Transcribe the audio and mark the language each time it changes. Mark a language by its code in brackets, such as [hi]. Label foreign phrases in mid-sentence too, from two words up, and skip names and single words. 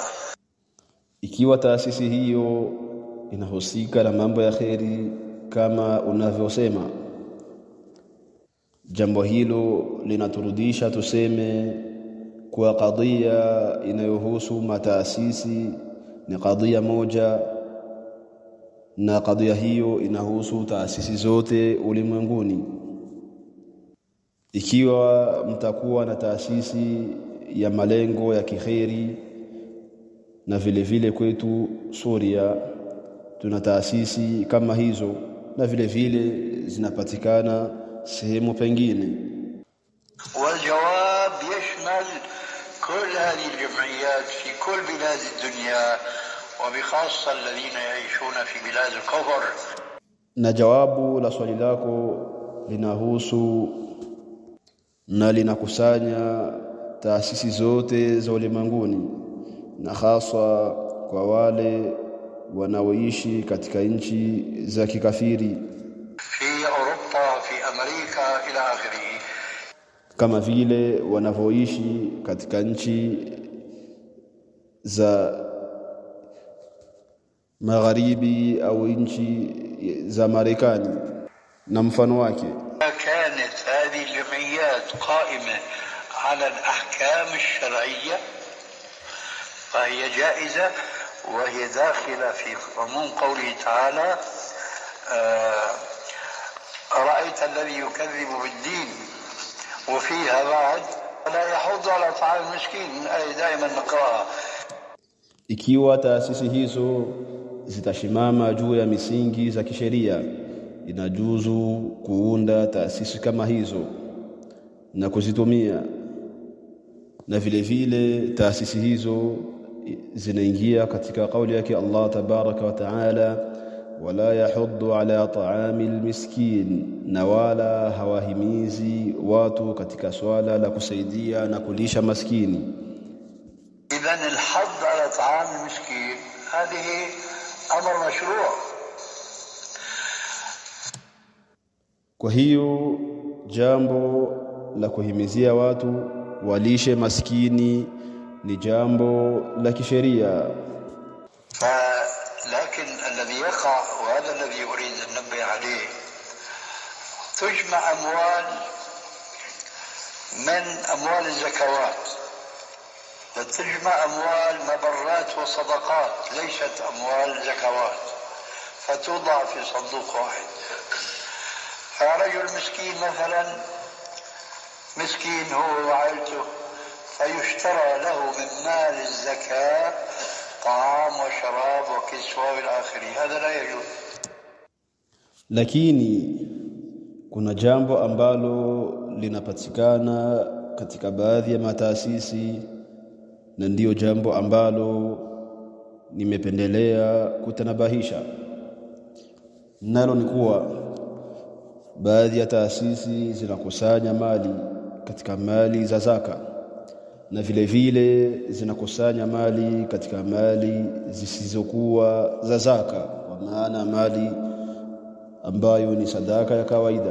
[sw] Ikiwa taasisi hiyo inahusika na mambo ya khairi kama unavyosema, jambo hilo linaturudisha tuseme kuwa kadhia inayohusu mataasisi ni kadhia moja, na kadhia hiyo inahusu taasisi zote ulimwenguni. Ikiwa mtakuwa na taasisi ya malengo ya kikhairi, na vile vile kwetu Suria tuna taasisi kama hizo, na vile vile zinapatikana sehemu pengine. [ar] والجواب يشمل كل هذه الجمعيات في كل بلاد الدنيا، وبخاصة الذين يعيشون في بلاد الكفر. [sw] Na jawabu la swali lako linahusu na linakusanya taasisi zote za ulimwenguni, na hasa kwa wale wanaoishi katika nchi za kikafiri [ar] في أوروبا، في أمريكا إلى آخره. [sw] kama vile wanavyoishi katika nchi za magharibi au nchi za Marekani na mfano wake. [ar] كانت هذه الجمعيات قائمة على الأحكام الشرعية فهي جائزة، وهي داخلة في عموم قوله تعالى: أرأيت الذي يكذب بالدين، وفيها بعد لا يحض على طعام المسكين، الآية دائما نقرأها. [sw] Ikiwa taasisi hizo zitashimama juu ya misingi za kisheria, inajuzu kuunda taasisi kama hizo na kuzitumia, na vile vile taasisi hizo zinaingia katika kauli yake Allah [ar] تبارك وتعالى: ولا يحض على طعام المسكين, [sw] na wala hawahimizi watu katika swala la kusaidia na kulisha maskini. [ar] إذن الحض على طعام المسكين هذه أمر مشروع. [sw] Kwa hiyo jambo la kuhimizia watu walishe maskini ni jambo la kisheria. [ar] لكن الذي يقع، وهذا الذي أريد أن ننبه عليه، تجمع أموال من أموال الزكوات، وتجمع أموال مبرات وصدقات ليست أموال زكوات، فتوضع في صندوق واحد. فرجل مسكين مثلا، مسكين هو وعائلته، فيشترى له من مال الزكاة طعام وشراب وكسوة إلى آخره، هذا لا يجوز. [sw] Lakini kuna jambo ambalo linapatikana katika baadhi ya mataasisi, na ndiyo jambo ambalo nimependelea kutanabahisha nalo, ni kuwa baadhi ya taasisi zinakusanya mali katika mali za zaka, na vile vile zinakusanya mali katika mali zisizokuwa za zaka, kwa maana mali ambayo ni sadaka ya kawaida.